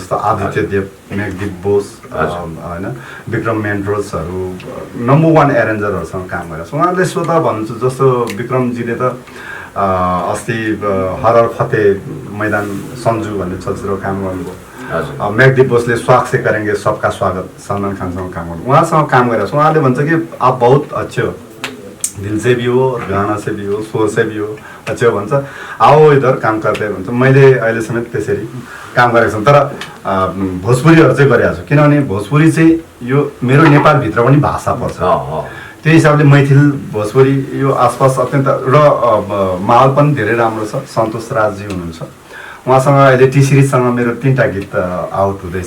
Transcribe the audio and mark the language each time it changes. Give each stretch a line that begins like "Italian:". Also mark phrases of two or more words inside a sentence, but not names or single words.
Nepali: जस्तो आदित्य देव, मेघदीप बोस होइन, विक्रम मेन्ड्रोसहरू नम्बर 1 एरेन्जरहरूसँग काम गरेको छु। उहाँहरूले स्वतः भन्नुहुन्छ। जस्तो विक्रमजीले त अस्ति हरर फते मैदान सन्जु भन्ने चलचित्र काम गर्नुभयो। मेघदीप बोसले स्वाग से करेंगे सबका स्वागत सलमान खानसँग काम गर्नु, उहाँसँग काम गरेको छु। उहाँले भन्छ कि
Hindi: आप बहुत अच्छे हो, दिल से भी हो, गाना से भी हो, स्वर से भी हो, अच्छे हो भन्छ। आओ इधर
Nepali: काम गर्दै भन्छ। मैले अहिले समेत त्यसरी काम गरेको छु। तर भोजपुरीहरू चाहिँ गरिरहेको छु, किनभने भोजपुरी चाहिँ यो मेरो नेपालभित्र पनि भाषा पर्छ। त्यो हिसाबले मैथिल भोजपुरी यो आसपास अत्यन्त र माहौल पनि धेरै राम्रो छ। सन्तोष राजजी हुनुहुन्छ, उहाँसँग अहिले टी सिरिजसँग मेरो 3टा गीत आउट हुँदैछ।